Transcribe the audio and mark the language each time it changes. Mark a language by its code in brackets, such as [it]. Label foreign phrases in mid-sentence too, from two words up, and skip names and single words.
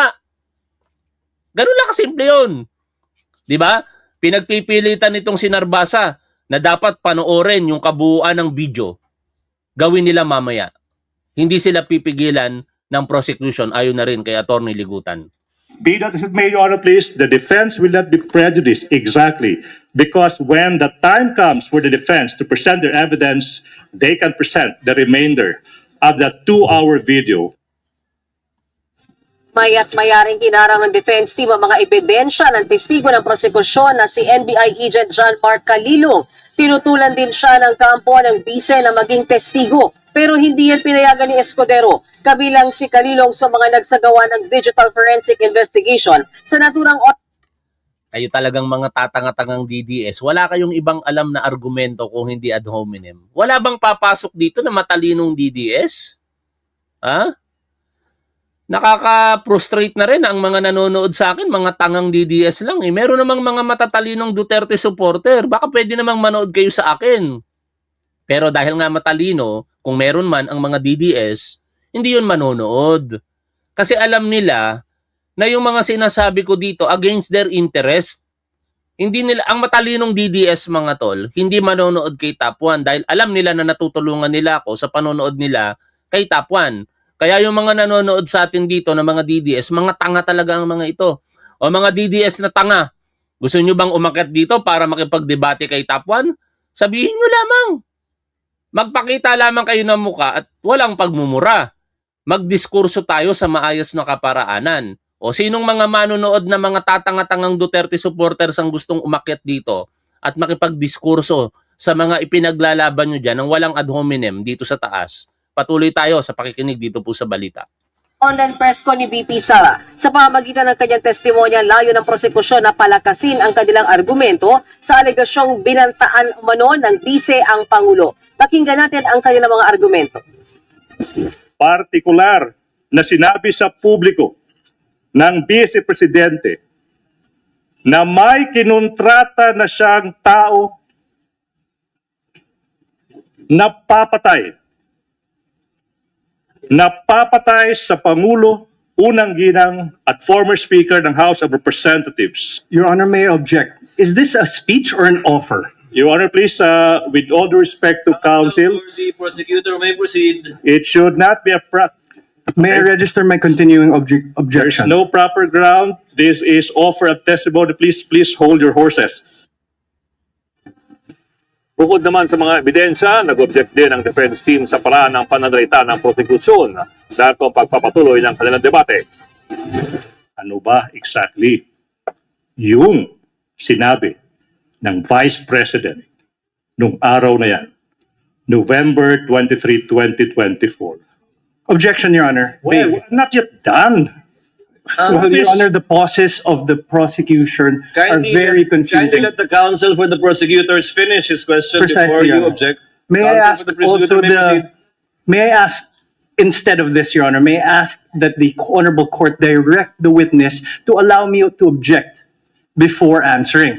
[tl] Ganun lang kasimple yun. Diba? Pinagpipilitan nitong si Narbasa na dapat panoorin yung kabuuan ng video. Gawin nila mamaya. Hindi sila pipigilan ng prosecution ayon na rin kay Atty. Ligutan. [en] Be that as it may, Your Honor, please, the defense will not be prejudiced exactly because when the time comes for the defense to present their evidence, they can present the remainder of the 2-hour video. [tl] Maya't mayaring kinarang ng defense team ang mga ebidensya ng testigo ng prosekusyon na si NBI Agent John Mark Calilo. Tinutulan din siya ng kampo ng bise na maging testigo. Pero hindi yan pinayagan ni Escudero, kabilang si Calilong sa mga nagsagawa ng [en] digital forensic investigation [tl] sa naturang Kayo talagang mga tatanga-tangang DDS, wala kayong ibang alam na argumento kung hindi [la] ad hominem. [tl] Wala bang papasok dito na matalinong DDS? Ha? Nakaka-frustrate na rin ang mga nanonood sa akin, mga tangang DDS lang. Meron namang mga matatalinong Duterte supporter. Baka pwede namang manood kayo sa akin. Pero dahil nga matalino, kung meron man ang mga DDS, hindi yun manonood. Kasi alam nila na yung mga sinasabi ko dito [en] against their interest. [tl] Hindi nila, ang matalinong DDS mga tol, hindi manonood kay Top 1 dahil alam nila na natutulungan nila ako sa panonood nila kay Top 1. Kaya yung mga nanonood sa atin dito na mga DDS, mga tanga talaga ang mga ito. O mga DDS na tanga, gusto nyo bang umakyat dito para makipagdebate kay Top 1? Sabihin nyo lamang. Magpakita lamang kayo ng muka at walang pagmumura. Magdiskurso tayo sa maayos na kaparaanan. O sinong mga manonood na mga tatanga-tangang Duterte supporters ang gustong umakyat dito at makipagdiskurso sa mga ipinaglalaban nyo dyan ng walang [la] ad hominem [tl] dito sa taas. Patuloy tayo sa pakikinig dito po sa balita. [en] online press [tl] ko ni VP Sara. Sa pamamagitan ng kanyang testimonya, layo ng prosekusyon na palakasin ang kanilang argumento sa alegasyong binantaan umano ng bise ang Pangulo. Pakinggan natin ang kanilang mga argumento. Partikular na sinabi sa publiko ng Vice Presidente na may kinontrata na siyang tao na papatay sa Pangulo unang ginang at [en] former Speaker [tl] ng House of Representatives. [en] Your Honor, may I object. Is this a speech or an offer? Your Honor, please, with all due respect to counsel, The prosecutor may proceed. it should not be a May I register my continuing there's objection? no proper ground. This is offer of testimony. Please hold your horses. [tl] Bukod naman sa mga ebidensya, nag-object din ang defense team sa paraan ng pananalita ng prosecution dahil kung pagpapatuloy ng kanilang debate. Ano ba exactly yung sinabi ng Vice President nung araw na yan, November 23, 2024? [en] Objection, Your Honor. Well, I'm not yet done. Well, Your Honor, the pauses of the prosecution are very confusing. the counsel for the prosecutors finish his question Precisely, Your Honor. May I ask also may I ask, instead of this, Your Honor, may I ask that the Honorable Court direct the witness to allow me to object before answering?